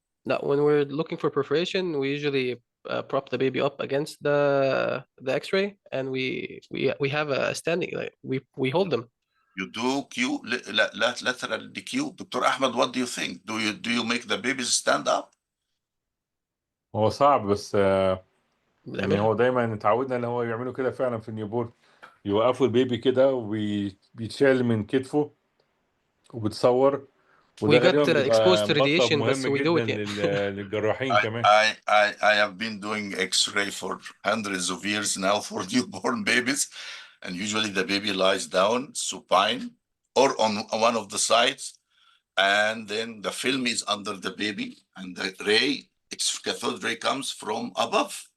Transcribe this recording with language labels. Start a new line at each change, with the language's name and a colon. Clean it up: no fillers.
English: No, when we're looking for perforation, we usually prop the baby up against the X-ray, and we have a standing, like we hold them. You do Q lateral Q. Dr. Ahmed, what do you think? Do you make the babies stand up?
Arabic: هو صعب بس يعني هو دايما اتعودنا ان هو يعملوا كده فعلا في النيوبورن، يوقفوا البيبي كده وبيتشال من كتفه وبتصور، وده غالبا بيبقى مطلب مهم جدا للجراحين كمان.
English: I have been doing X-ray for hundreds of years now for newborn babies, and usually the baby lies down supine or on one of the sides, and then the film is under the baby, and the cathode ray comes from above.